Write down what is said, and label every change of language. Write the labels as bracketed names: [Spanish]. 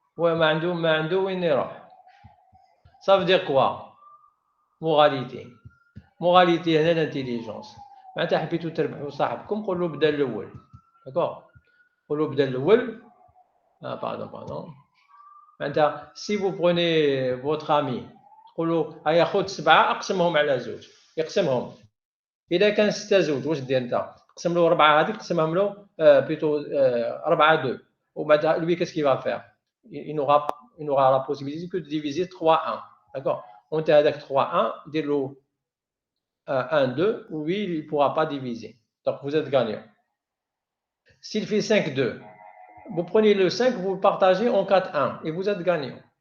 [French] Ouais, [Arabic] ما عنده وين يروح. [French] Ça veut dire quoi? Moralité. Moralité [Arabic] هنا [French] l'intelligence. [Arabic] معناتها حبيتوا تربحوا صاحبكم قولوا بدا الاول. [French] D'accord? [Arabic] قولوا بدا الاول. [French] Ah, pardon. Maintenant, si vous prenez votre ami, [Arabic] تقولوا هيا خذ 7 اقسمهم على 2. يقسمهم. إذا كان 6 زوج واش دير أنت؟ تقسم له 4 هذيك تقسمهم له بلوتو 4 2. وبعد [French] lui qu'est-ce qu'il va faire? Il n'aura la possibilité que de diviser 3-1. D'accord? [Arabic] وأنت هذاك 3-1 دير له 1-2 [French] oui il ne pourra pas diviser. Donc vous êtes gagnant. S'il fait 5-2, vous prenez le 5, vous le partagez en 4-1 et vous êtes gagnant.